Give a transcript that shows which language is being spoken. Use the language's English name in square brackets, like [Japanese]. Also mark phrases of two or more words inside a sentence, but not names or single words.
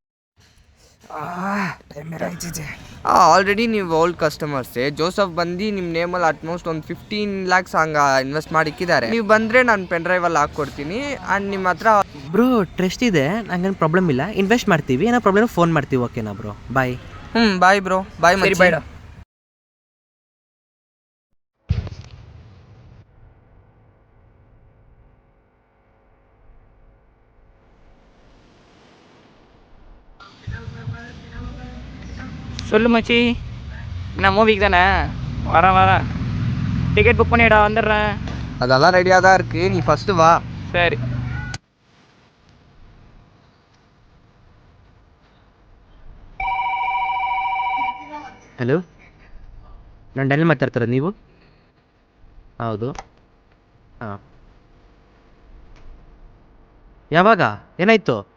[Kannada] ಆಲ್ರೆಡಿ ನೀವು [English] old customers. [Kannada] ಜೋಸಫ್ ಬಂದು ನಿಮ್ಮ ನೇಮಲ್ಲಿ ಆಲ್ಮೋಸ್ಟ್ ಒಂದು 15 lakhs ಹಂಗೆ ಇನ್ವೆಸ್ಟ್ ಮಾಡಿಕ್ಕಿದ್ದಾರೆ. ನೀವು ಬಂದರೆ ನಾನು ಪೆನ್ ಡ್ರೈವಲ್ಲಿ ಹಾಕ್ಕೊಡ್ತೀನಿ. ಆ್ಯಂಡ್ ನಿಮ್ಮ ಹತ್ರ ಬ್ರೋ ಟ್ರಸ್ಟ್ ಇದೆ, ನಂಗೇನು ಪ್ರಾಬ್ಲಮ್ ಇಲ್ಲ. ಇನ್ವೆಸ್ಟ್ ಮಾಡ್ತೀವಿ, ಏನೋ ಪ್ರಾಬ್ಲಮ್ ಫೋನ್ ಮಾಡ್ತೀವಿ. [English] OK-na bro? Bye. Bye bro, bye [Kannada] ಸರಿ, ಮಚ್ಚಿ. ಬಾಯ್. [Tamil] சொல்லு மச்சி, நான் மூவிக்கு தானே வரேன். [English] ticket book [Tamil] பண்ணிடா, வந்துடுறேன். அதெல்லாம் ரெடியாக தான் இருக்குது, நீ ஃபஸ்ட்டு வா. சரி. [Kannada] ಹಲೋ, ನಾನು ಡ್ಯಾನಿಯಲ್ ಮಾತಾಡ್ತಾರ. ನೀವು? ಹೌದು. ಹಾಂ, ಯಾವಾಗ? ಏನಾಯಿತು?